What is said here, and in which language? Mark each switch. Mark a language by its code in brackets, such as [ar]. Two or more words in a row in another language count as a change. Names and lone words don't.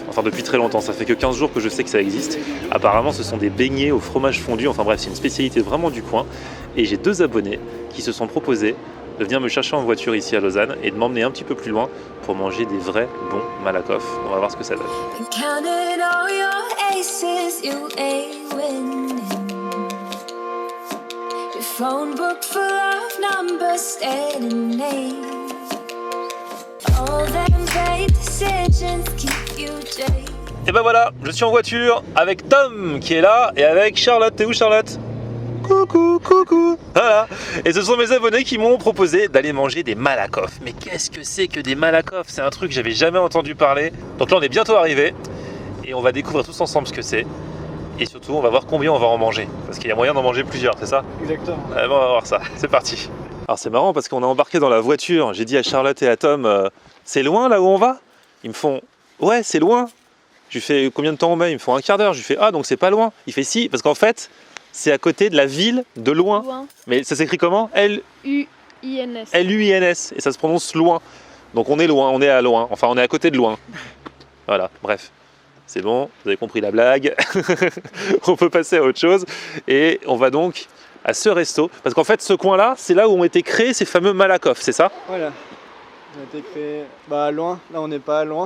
[fr] Enfin depuis très longtemps, ça fait que 15 jours que je sais que ça existe. Apparemment ce sont des beignets au fromage fondu, enfin bref c'est une spécialité vraiment du coin. Et j'ai deux abonnés qui se sont proposés de venir me chercher en voiture ici à Lausanne et de m'emmener un petit peu plus loin pour manger des vrais bons Malakoff. On va voir ce que ça donne. [en] Phone book full of numbers stating names. All them bad decisions keep you jaded. [fr] Et ben voilà, je suis en voiture avec Tom qui est là et avec Charlotte. T'es où Charlotte? Coucou, coucou. Voilà. Et ce sont mes abonnés qui m'ont proposé d'aller manger des Malakoff. Mais qu'est-ce que c'est que des Malakoff? C'est un truc que j'avais jamais entendu parler. Donc là on est bientôt arrivé et on va découvrir tous ensemble ce que c'est. Et surtout, on va voir combien on va en manger. Parce qu'il y a moyen d'en manger plusieurs, c'est ça? Exactement. Bon, on va voir ça. C'est parti. Alors c'est marrant parce qu'on a embarqué dans la voiture. J'ai dit à Charlotte et à Tom, c'est loin là où on va? Ils me font, ouais, c'est loin. Je lui fais, combien de temps on met? Ils me font un quart d'heure. Je lui fais, ah, donc c'est pas loin. Il fait, si, parce qu'en fait, c'est à côté de la ville de Loin. Mais ça s'écrit comment? L-U-I-N-S. L-U-I-N-S. Et ça se prononce loin. Donc on est loin, on est à Loin. Enfin, on est à côté de Loin. Voilà, bref. C'est bon, vous avez compris la blague. On peut passer à autre chose. Et on va donc à ce resto. Parce qu'en fait, ce coin-là, c'est là où ont été créés ces fameux Malakoff, c'est ça? Voilà. Ils ont été créés à Loin. Là, on n'est pas à Loin.